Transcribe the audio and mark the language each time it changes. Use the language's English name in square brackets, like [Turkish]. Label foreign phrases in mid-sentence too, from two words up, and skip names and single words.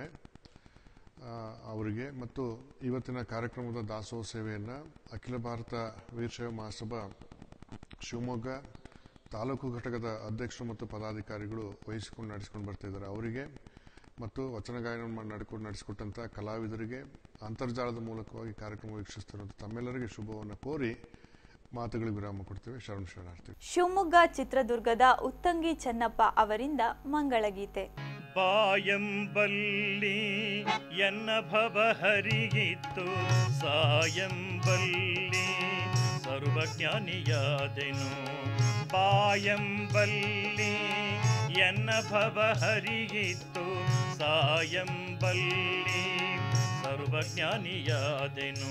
[Kannada] ಅವರಿಗೆ ಮತ್ತು ಇವತ್ತಿನ ಕಾರ್ಯಕ್ರಮದ ದಾಸೋಹ ಸೇವೆಯನ್ನು ಅಖಿಲ ಭಾರತ ವೀರಶೈವ ಮಹಾಸಭಾ ಶಿವಮೊಗ್ಗ ತಾಲೂಕು ಘಟಕದ ಅಧ್ಯಕ್ಷರು ಮತ್ತು ಪದಾಧಿಕಾರಿಗಳು ವಹಿಸಿಕೊಂಡು ನಡೆಸಿಕೊಂಡು ಬರ್ತಿದ್ದಾರೆ. ಅವರಿಗೆ ಮತ್ತು ವಚನ ಗಾಯನ ನಡೆಸಿಕೊಟ್ಟಂಥ ಕಲಾವಿದರಿಗೆ, ಅಂತರ್ಜಾಲದ ಮೂಲಕವಾಗಿ ಕಾರ್ಯಕ್ರಮ ವೀಕ್ಷಿಸ್ತಿರುವಂಥ ತಮ್ಮೆಲ್ಲರಿಗೆ ಶುಭವನ್ನು ಕೋರಿ ಮಾತುಗಳಿಗೆ ವಿರಾಮ ಕೊಡ್ತೇವೆ. ಶರಣಾರ್ಥಿ. ಶಿವಮೊಗ್ಗ ಚಿತ್ರದುರ್ಗದ ಉತ್ತಂಗಿ ಚೆನ್ನಪ್ಪ ಅವರಿಂದ ಮಂಗಳಗೀತೆ. ಬಾಯಂಬಲ್ಲಿ ಎನ್ನ ಭವ ಹರಿಯಿತ್ತು, ಸಾಯಂಬಲ್ಲಿ ಸರ್ವಜ್ಞಾನಿಯಾದೆನು. ಬಾಯಂಬಲ್ಲಿ ಎನ್ನ ಭವ ಹರಿಯಿತ್ತು, ಸಾಯಂಬಲ್ಲಿ ಸರ್ವಜ್ಞಾನಿಯಾದೆನು.